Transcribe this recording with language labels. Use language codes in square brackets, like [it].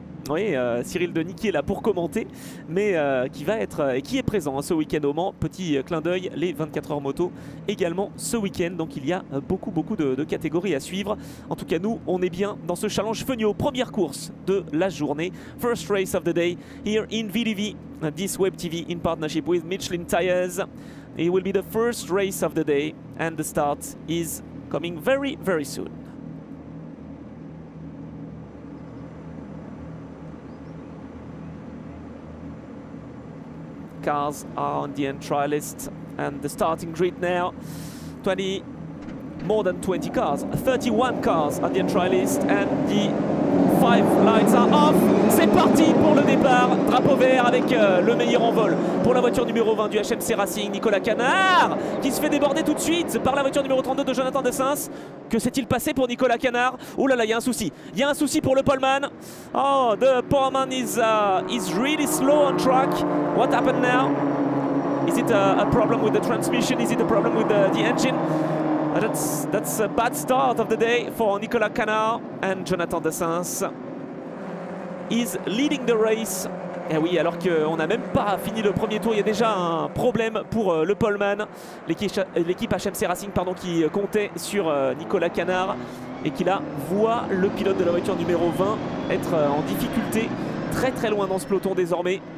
[fr] Oui, Cyril Denis qui est là pour commenter, mais qui va être et qui est présent ce week-end au Mans. Petit clin d'œil, les 24 heures moto également ce week-end. Donc il y a beaucoup de catégories à suivre. En tout cas, nous, on est bien dans ce challenge Fenio. Première course de la journée. [en] First race of the day here in VDV, this web TV in partnership with Michelin Tires. It will be the first race of the day and the start is coming very soon. Cars are on the end trial list and the starting grid now. More than 20 cars, 31 cars on the end trial list and the 5 lights are off. [fr] C'est parti pour le départ. Drapeau vert avec le meilleur en vol pour la voiture numéro 20 du HMC Racing, Nicolas Canard, qui se fait déborder tout de suite par la voiture numéro 32 de Jonathan Dessens. Que s'est-il passé pour Nicolas Canard? Oh là là, il y a un souci. Il y a un souci pour le poleman. [en] Oh, the poleman is really slow on track. What happened now? Is it a problem with the transmission? Is it a problem with the engine? That's a bad start of the day for Nicolas Canard, and Jonathan Dessens is leading the race. [fr] Et oui, alors qu'on n'a même pas fini le premier tour, il y a déjà un problème pour le poleman. L'équipe HMC Racing qui comptait sur Nicolas Canard et qui là voit le pilote de la voiture numéro 20 être en difficulté très loin dans ce peloton désormais.